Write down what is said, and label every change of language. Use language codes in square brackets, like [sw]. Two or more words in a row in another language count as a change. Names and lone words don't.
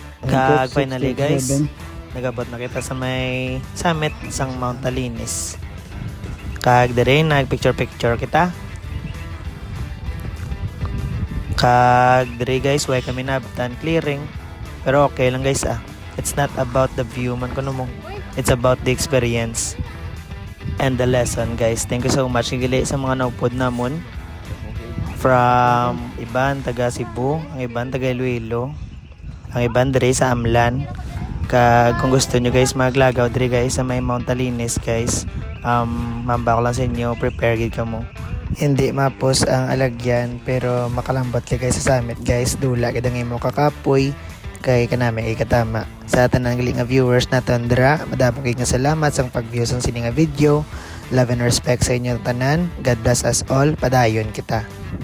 [hil] Kag finally guys, nagabot na kita sa may summit sang Mount Talinis. Kag dire nag picture kita. Kag dire guys, way kami nabutan clearing. Pero okay lang guys [en] It's not about the view [hil] man kuno mo. [en] It's about the experience and the lesson guys. Thank you so much [hil] gili sa mga naupod namon. From iban taga Cebu, ang iban taga Iloilo, ang iban dire sa Amlan. Kung gusto nyo guys maglagaw dire guys sa may Mount Talinis guys, mamba ko lang sa inyo, prepare gid ka mo. Hindi mapos ang alagyan pero makalambot ka guys sa summit guys. Dula gid ang imo kakapoy kay kanami ay katama. Sa tanang gali nga viewers naton dira, madamo kay nga salamat sa pag-view sa sini nga video. [en] Love and respect [hil] sa inyo tanan. [en] God bless us all. [hil] Padayon kita.